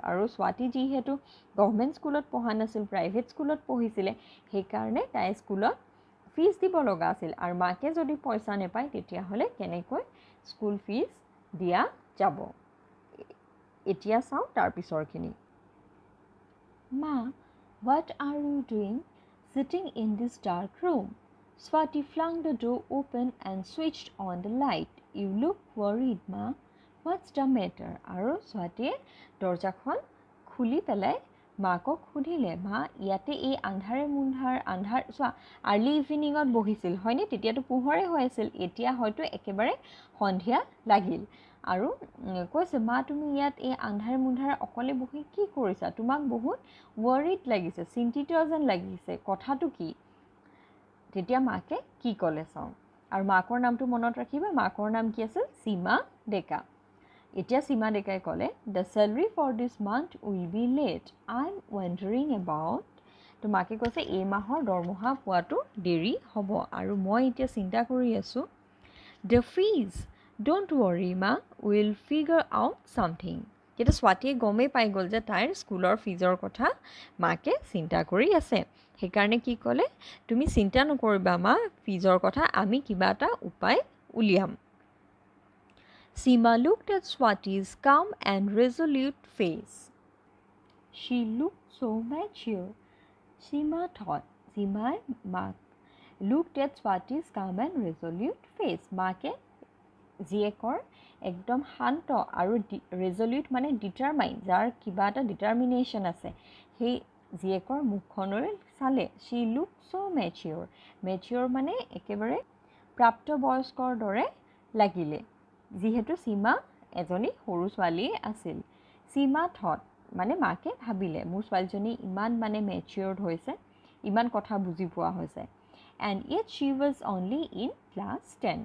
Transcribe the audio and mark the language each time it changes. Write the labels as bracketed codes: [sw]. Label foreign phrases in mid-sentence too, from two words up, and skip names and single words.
[as] আৰু স্বাতী যিহেতু [en] government school [as] পঢ়া নাছিল, [en] private school [as] পঢ়িছিলে, সেইকাৰণে তাই স্কুলত ফিজ দিব লগা আছিল। আৰু মাকে যদি পইচা নাপায় তেতিয়াহ'লে কেনেকৈ [en] school fees [as] দিয়া যাব। এতিয়া চাওঁ তাৰ পিছৰখিনি। [en] মা, what are you doing sitting in this dark room? Swati flung the door open and switched on the light. You look worried, Ma. What's the matter? [as] আৰু স্বাতীয়ে দৰজাখন খুলি পেলাই মাকক সুধিলে, মা, ইয়াতে এই আন্ধাৰ চোৱা, [en] early evening [as] বহিছিল হয়নে, তেতিয়াতো পোহৰে হৈ আছিল, এতিয়া হয়তো একেবাৰে সন্ধিয়া লাগিল। আৰু কৈছে, মা, তুমি ইয়াত এই আন্ধাৰ অকলে বহি কি কৰিছা, তোমাক বহুত ৱৰিড লাগিছে, চিন্তিত যেন লাগিছে, কথাটো কি? তেতিয়া মাকে কি ক'লে চাওঁ। আৰু মাকৰ নামটো মনত ৰাখিবা, মাকৰ নাম কি আছিল, সীমা ডেকা। এতিয়া সীমা ডেকাই ক'লে, [en] the salary for this month will be late, I am wondering about. [as] তো মাকে কৈছে এই মাহৰ দৰমহা পোৱাটো দেৰি হ'ব আৰু মই এতিয়া চিন্তা কৰি আছোঁ। [en] the fees, don't worry Ma, will figure out something. [as] তেতিয়া স্বাতীয়ে গমেই পাই গ'ল যে তাইৰ স্কুলৰ ফিজৰ কথা মাকে চিন্তা কৰি আছে। সেইকাৰণে কি ক'লে, তুমি চিন্তা নকৰিবা মা ফিজৰ কথা, আমি কিবা এটা উপায় উলিয়াম। [en] Seema looked at Swati's calm and resolute face. She looked so mature, Seema thought. Seema looked at Swati's calm and resolute face. [as] মাকে জীয়েকৰ একদম শান্ত আৰু ৰেজলিউট মানে ডিটাৰমাইন, যাৰ কিবা এটা ডিটাৰমিনেশ্যন আছে, সেই জীয়েকৰ মুখখনলৈ চালে। [en] She looked so mature. [as] মেচিয়ৰ মানে একেবাৰে প্ৰাপ্তবয়স্কৰ দৰে লাগিলে, যিহেতু সীমা এজনী সৰু ছোৱালীয়ে আছিল। সীমা থট মানে মাকে ভাবিলে, মোৰ ছোৱালীজনী ইমান মানে মেচিয়ৰ্ড হৈছে, ইমান কথা বুজি পোৱা হৈছে। [en] and yet she was only in class 10.